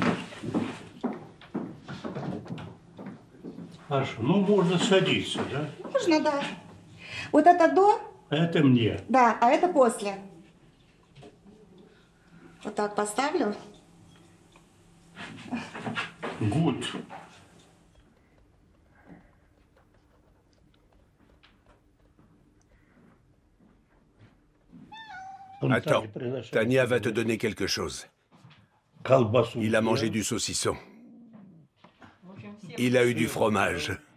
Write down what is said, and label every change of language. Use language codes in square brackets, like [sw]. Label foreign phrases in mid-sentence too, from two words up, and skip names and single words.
[ru] Хорошо, ну можно садиться, да? Можно, да. Вот это до, Это мне. да, а это после. Вот так поставлю. Гуд. [fr] Attends, Tania va te donner quelque chose. Il a mangé du saucisson. Il a eu du fromage.